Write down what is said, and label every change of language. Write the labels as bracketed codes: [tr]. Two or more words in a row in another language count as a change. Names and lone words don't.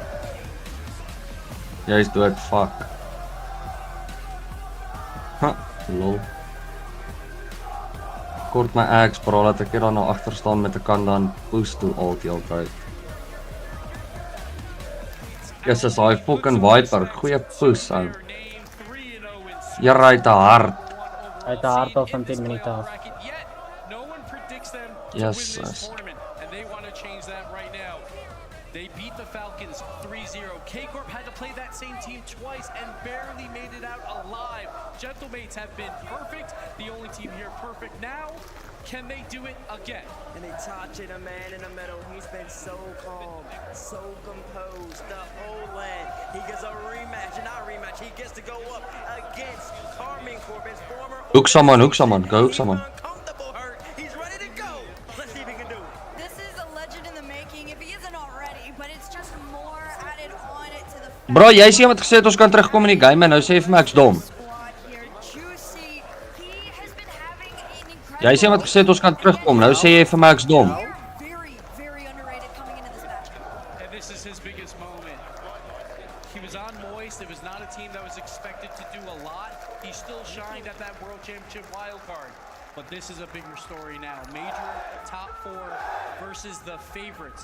[af] Jy is dood, fuck. Ha, lol. Kort my axe, bro, laat ek hier dan nou agter staan met 'n kan dan push to alt die hele tyd. Jesus, hy fucking Viper, goeie push ou. Jy ry te hard. Hy het 'n hard al van 10 minute af. Jesus. [en] And they want to change that right now. They beat the Falcons 3-0. K-Corp had to play that same team twice and barely made it out alive. Gentlemates have been perfect. The only team here perfect now. Can they do it again? And they touch it, a man in the middle. He's been so calm, so composed the whole land. He gets a rematch, and not a rematch. He gets to go up against Carmine Corbin's former. Hoek saman, go hoek saman. He's ready to go. Let's see if he can do it. This is a legend in the making, if he isn't already, but it's just more added on it to the [af] Bro, jy sê wat gesê het ons kan terugkom in die game en nou sê jy vir my ek's dom. Jy sê wat gesê het ons kan terugkom, nou sê jy vir my ek's dom. [en] And this is his biggest moment. He was on Moist. It was not a team that was expected to do a lot. He still shined at that World Championship wildcard. But this is a bigger story now. Major top 4 versus the favorites.